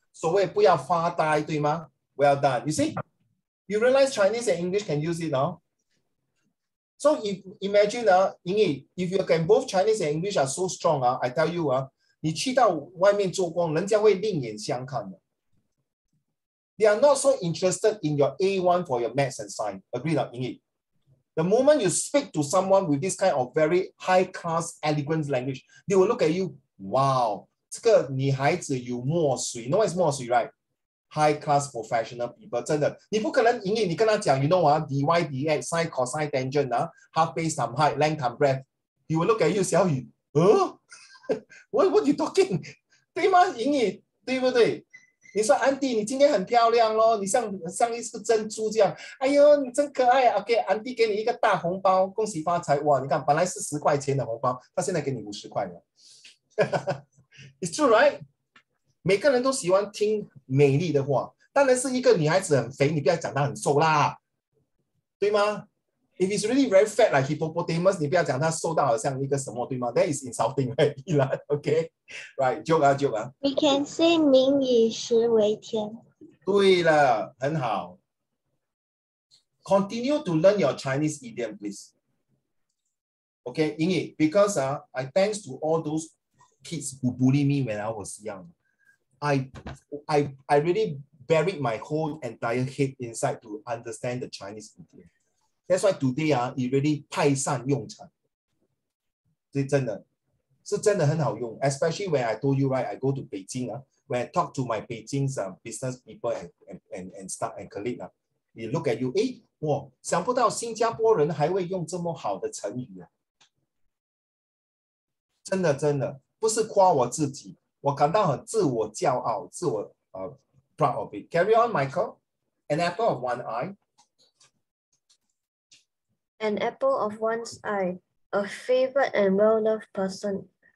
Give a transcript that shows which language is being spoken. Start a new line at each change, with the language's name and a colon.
Chinese: 所谓不要发呆，对吗 ？
English: Well done. You see, you realize Chinese and English can use it now. So if imagine莹莹 if you can both Chinese and English are so strong I tell you
Chinese: 你去到外面做工，人家会另眼相看的。
English: They are not so interested in your A1 for your maths and science. Agree 了，莹莹。 The moment you speak to someone with this kind of very high-class, elegant language, they will look at you.
Chinese: Wow, 这个女孩子有墨水。
English: You know what is 墨水, right? High-class professional people.
Chinese: 真的，你不可能莹莹，你跟他讲
English: ，you know dy, dx, sine, cosine, tangent half base times height, length times breadth. He will look at you, 小雨，what you talking?
Chinese: 对吗，莹莹？对不对？你说安迪，你今天很漂亮咯，你像一只珍珠这样。哎呦，你真可爱啊 ！OK， 安迪给你一个大红包，恭喜发财！哇，你看本来是10块钱的红包，他现在给你50块了。
English: It's true, right？
Chinese: 每个人都喜欢听美丽的话。当然是一个女孩子很肥，你不要讲她很瘦啦，对吗？
English: If it's really very fat like hippopotamus,
Chinese: 你不要讲她瘦到好像一个什么，对吗？
English: That is insulting, right? Okay, right? Joke 啊 joke 啊。 We can say 民以食为天。
Chinese: 对了，很好。
English: Continue to learn your Chinese idiom, please. Okay, Yingyi, because I thanks to all those kids who bullied me when I was young. I really buried my whole entire head inside to understand the Chinese idiom. That's why today it really 派上用场。
Chinese: 是真的很好用。
English: Especially when I told you, right, I go to Beijing, when I talk to my Beijing's business people and staff and colleague, they look at you,
Chinese: 哎，我想不到新加坡人还会用这么好的成语啊！真的不是夸我自己，我感到很自我骄傲，
English: proud of it. Carry on, Michael. An apple of one eye. An apple of one's eye, a favorite and well-loved person.